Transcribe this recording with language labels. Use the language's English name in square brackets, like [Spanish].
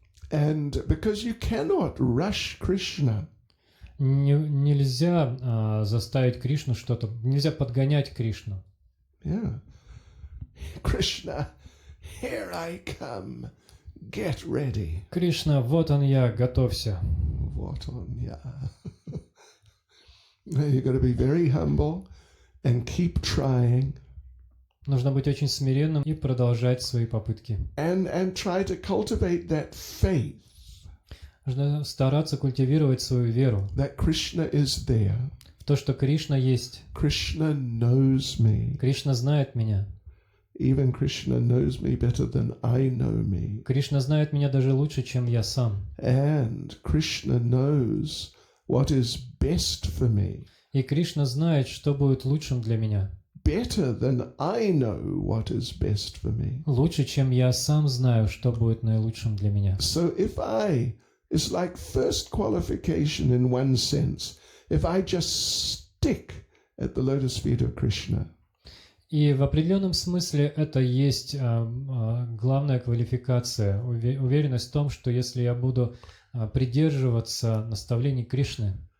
[English] And because you cannot rush Krishna. [Russian] Нельзя заставить Кришну что-то, нельзя подгонять Кришну. [English] Yeah. Krishna, here I come. Get ready. [Russian] Кришна, вот он я, готовься. What on ya? [English] You've got to be very humble and keep trying. [Russian] Нужно быть очень смиренным и продолжать свои попытки. [English] And try to cultivate that faith. [Russian] Нужно стараться культивировать свою веру. [English] That Krishna is there. [Russian] В то, что Кришна есть. [English] Krishna knows me. [Russian] Кришна знает меня. [English] Even Krishna knows me better than I know me. [Russian] Кришна знает меня даже лучше, чем я сам. [English] And Krishna knows what is best for me. [Russian] И Кришна знает, что будет лучшим для меня. [English] Better than I know what is best for me. [Russian] Лучше, чем я сам знаю, что будет наилучшим для меня. [English] So if it's like first qualification in one sense. If I just stick at the lotus feet of Krishna. [Russian] И в определенном смысле это есть главная квалификация, уверенность в том, что если я буду придерживаться наставлений Кришны,